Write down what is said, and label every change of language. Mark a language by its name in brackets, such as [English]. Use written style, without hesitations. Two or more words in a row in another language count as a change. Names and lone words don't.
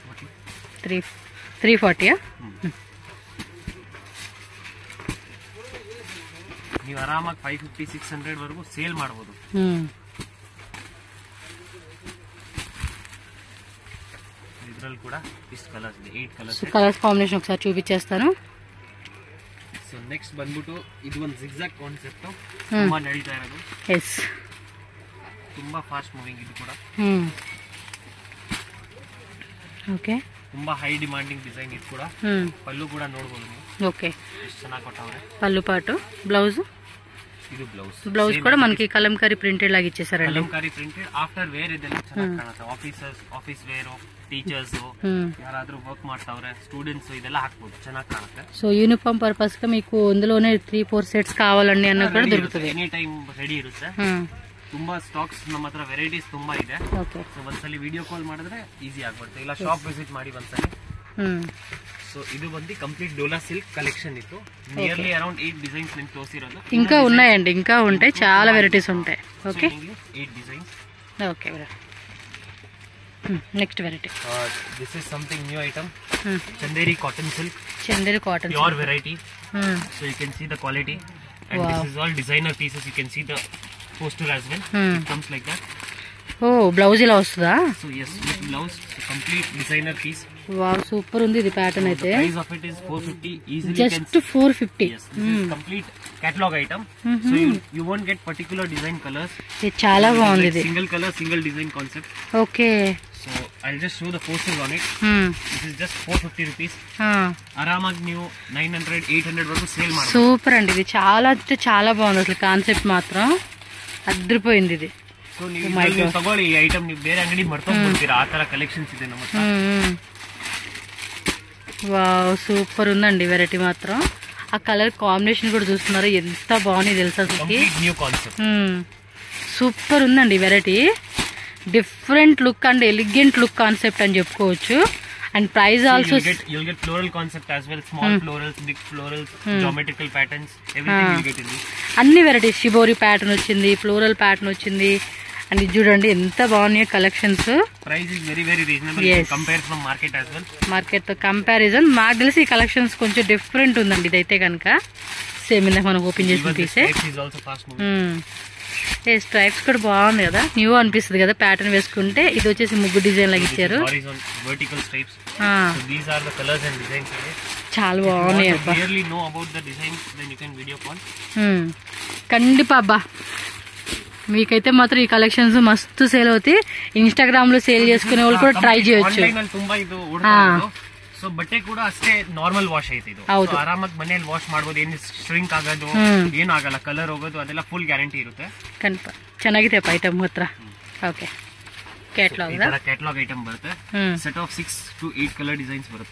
[Kannada] 340. ನೀವು ಆರಾಮಾಗಿ 550-600 ವರೆಗೂ ಸೇಲ್ ಮಾಡಬಹುದು. ಇದ್ರಲ್ಲಿ ಕೂಡ ಇಷ್ಟು ಕಲರ್ಸ್ ಇದೆ, 8 ಕಲರ್ಸ್. [Telugu] కలర్స్ కాంబినేషన్ ఒకసారి చూపించేస్తాను. [English] so next [Kannada] ಬಂದ್ಬಿಟ್ಟು ಇದು ಒಂದು [English] zigzag concept, [Kannada] ತುಂಬಾ ನಡೀತಾ ಇರೋದು. ಎಸ್, ತುಂಬಾ [English] fast moving [Kannada] ಇದು ಕೂಡ. ಓಕೆ, ತುಂಬಾ [English] high demanding design [Kannada] ಇದು ಕೂಡ. ಪಲ್ಲು ಕೂಡ ನೋಡಬಹುದು ನೀವು. [Telugu] ఓకే, [Kannada] ಎಷ್ಟು ಚೆನ್ನಾಗಿ ಕೊಟ್ಟವ್ರೆ. [Telugu] పల్లు పాటు, బ్లౌజ్. [Kannada] ಇದು ಬ್ಲೌಸ್. [Telugu] బ్లౌజ్ కూడా మనకి కలంకారీ ప్రింటెడ్ లాగా ఇచ్చేసారండి. [Kannada] ಕಲಂಕಾರಿ ಪ್ರಿಂಟೆಡ್ [English] after wear [Kannada] ಇದೆಲ್ಲ ಚೆನ್ನಾಗಿ ಕಾಣುತ್ತೆ. [English] office wear, [Kannada] ಟೀಚರ್ಸ್, ಯಾರಾದ್ರೂ ವರ್ಕ್ ಮಾಡ್ತಾವ್ರೆ, ಸ್ಟೂಡೆಂಟ್ಸ್, ಇದೆಲ್ಲ ಹಾಕ್ಬೋದು, ಚೆನ್ನಾಗಿ ಕಾಣುತ್ತೆ. [Telugu] సో [English] uniform purpose [Telugu] గా మీకు ఇందులోనే 3-4 సెట్స్ కావాలండి అన్న కూడా దొరుకుతుంది. [English] any time ready [Kannada] ಇರುತ್ತೆ. ತುಂಬಾ ಸ್ಟಾಕ್ಸ್ ನಮ್ಮ ಹತ್ರ ವೆರೈಟೀಸ್ ತುಂಬಾ ಇದೆ. ಸೊ ಒಂದ್ಸಲಿ [English] video call [Kannada] ಮಾಡಿದ್ರೆ ಈಸಿ ಆಗ್ಬಿಡುತ್ತೆ, ಇಲ್ಲ [English] shop visit [Kannada] ಮಾಡಿ ಒಂದ್ಸಲಿ. ಸೊ ಇದು ಬಂದು [English] complete Dola silk collection [Kannada] ಇತ್ತು. [English] nearly around [Kannada] 8 ಡಿಸೈನ್ಸ್ ನಿಮ್ಗೆ ತೋರಿಸಿರೋದು. [Telugu] ఇంకా ఉన్నాయండి, ఇంకా ఉంటాయి, చాలా వెరైటీస్ ఉంటాయి. ఓకే, [Kannada] 8 ಡಿಸೈನ್ಸ್. [Telugu] ఓకే, [English] next variety. this is something new item, Chanderi cotton silk. Chanderi cotton pure variety. So you can see the quality and this is all designer pieces. you can see the poster as well. It comes like that. [Telugu] ఓ, బ్లౌజ్ ఇలా వస్తుందా? [English] సో yes, with blouse, complete designer piece. [Telugu] వావ్, సూపర్ ఉంది ఇది ప్యాటర్న్ అయితే. [English] price of it is 450. easily జస్ట్ 450. yes, this is complete catalog item. So you won't get particular design colors. [Telugu] ఇది చాలా బాగుంది ఇది. [English] Single color, single design concept. [Telugu] ఓకే, [English] so I'll just show the posters on it. This is just 450 rupees. [Kannada] ఆరామాಗಿ ನೀವು 900-800 వరకు సేల్ ಮಾಡಬಹುದು. [Telugu] సూపర్ అండి, ఇది చాలా అంటే చాలా బాగుంది అసలు. కాన్సెప్ట్ మాత్రం అద్రిపోయింది ఇది. [Kannada] సో ನೀವು ತಗೊಳ್ಳಿ ಈ ಐಟಮ್, ನೀವು ಬೇರೆ ಅಂಗಡಿ ಮರ್ತೋಗ್ಬಿಡ್ತೀರಾ, ಆ ತರ ಕಲೆಕ್ಷನ್ಸ್ ಇದೆ ನಮ್ಮ ಹತ್ರ. [Telugu] వావ్, సూపర్ ఉందండి వెరైటీ మాత్రం. ఆ కలర్ కాంబినేషన్ కూడా చూస్తున్నారు, ఎంత బాగుంది తెలుసా అసలు. న్యూ కాన్సెప్ట్, సూపర్ ఉందండి వెరైటీ. [English] different look and elegant look concept [Telugu] అని చెప్పుకోవచ్చు. [English] and price also you'll get floral concept as well, small florals, big florals, geometrical patterns, everything you'll get in this. [Telugu] అన్ని వెరైటీస్, షిబోరి ప్యాటర్న్ వచ్చింది, [English] floral pattern [Telugu] వచ్చింది. అండ్ ఇది చూడండి ఎంత బాగున్నాయి కలెక్షన్స్. [English] price is very very reasonable compare from market as well. [Telugu] మార్కెట్ తో కంపారిజన్ నాకు తెలిసి ఈ కలెక్షన్స్ కొంచెం డిఫరెంట్ ఉందండి. ఇదైతే కనుక సేమ్ ఇందాక మనం ఓపెన్ చేసిన పీసే. స్ట్రైప్స్ కూడా బాగుంది కదా, న్యూ అనిపిస్తుంది కదా ప్యాటర్న్ వేసుకుంటే. ఇది వచ్చేసి ముగ్గు డిజైన్ లాగా ఇచ్చారు. చాలా బాగున్నాయి అబ్బా. కండిపా అబ్బా, మీకైతే మాత్రం ఈ కలెక్షన్స్ మస్తు సేల్ అవుతాయి. ఇన్స్టాగ్రామ్ లో సేల్ చేసుకునే వాళ్ళు కూడా ట్రై చేయొచ్చు. [Kannada] ಸೊ ಬಟ್ಟೆ ಕೂಡ ಅಷ್ಟೇ [English] normal wash [Kannada] ಐತೆ ಇದು. ಆರಾಮಾಗಿ ಮನೆಯಲ್ಲಿ ವಾಶ್ ಮಾಡಬಹುದು, ಏನು ಶ್ರಿಂಕ್ ಆಗೋದು ಏನು ಆಗಲ್ಲ, ಕಲರ್ ಹೋಗೋದು ಅದೆಲ್ಲ [English] full guarantee [Kannada] ಇರುತ್ತೆ. ಚೆನ್ನಾಗಿದೆ ಐಟಮ್ ಹತ್ರ. ಓಕೆ, [English] catalog item [Kannada] ಬರುತ್ತೆ. [English] set of 6 to 8 color designs [Kannada] ಬರುತ್ತೆ.